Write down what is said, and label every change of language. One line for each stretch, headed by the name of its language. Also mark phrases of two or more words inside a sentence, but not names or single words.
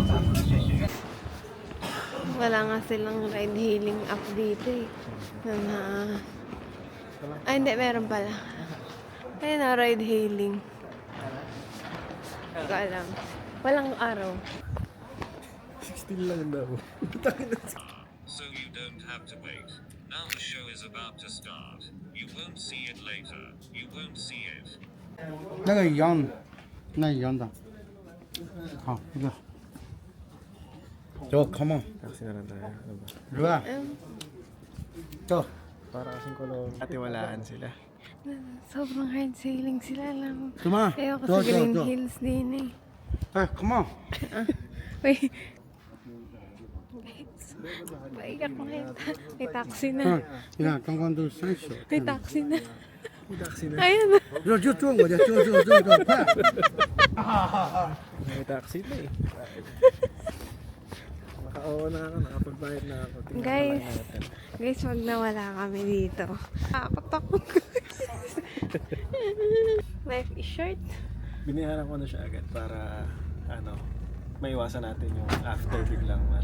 Filipino: Wala nga silang ride-hailing app dito eh. Ay, hindi. Meron pala. Ayun na, ride-hailing. Hindi ko alam. Walang araw. 16 lang daw.
English: So you don't have to wait. Now the show is about to start. You won't see it later. You won't see it.
Chinese: 那个一样的，那一样的。好，这个。
English: 走 ，come on，
Filipino: Taxi na lang tayo. Ano ba?
Chinese: 是吧？走。
Filipino: Para kasing kulong. Atiwalaan sila. Sobrang hard sailing sila lang.
Chinese: 怎么？
Filipino: Ayoko
Chinese: 走
Filipino: sa Green
Chinese: 走走。
Filipino: Hills din eh.
English: 哎 ，come on。 Wait.
Filipino: Paiyak mo kayo. May taxi na.
Chinese: 嗯，你看刚刚都30。
Filipino: May taxi na. Taxi na. Ayun na.
Chinese: 就坐过去，坐，快！
Filipino: May taxi na eh. Nakauwa na ako. Nakapagbayad na ako. Tingnan Guys. lang natin. Guys, wag nawala kami dito.
English: Takot. Life is short.
Filipino: Biniharan ko na siya agad para ano, maiwasan natin yung after biglang ano.